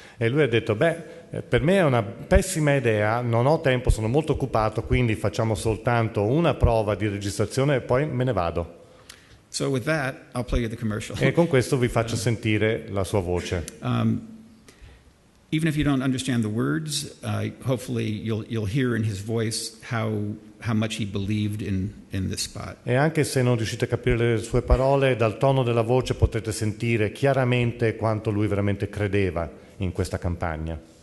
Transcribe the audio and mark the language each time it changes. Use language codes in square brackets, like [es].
[it] E lui ha detto, per me è una pessima idea, non ho tempo, sono molto occupato, quindi facciamo soltanto una prova di registrazione e poi me ne vado. [en] So with that, I'll play you the commercial. [it] E con questo vi faccio sentire la sua voce. [en] Even if you don't understand the words, hopefully you'll hear in his voice how much he believed in this spot. [it] E anche se non riuscite a capire le sue parole, dal tono della voce potete sentire chiaramente quanto lui veramente credeva in questa campagna.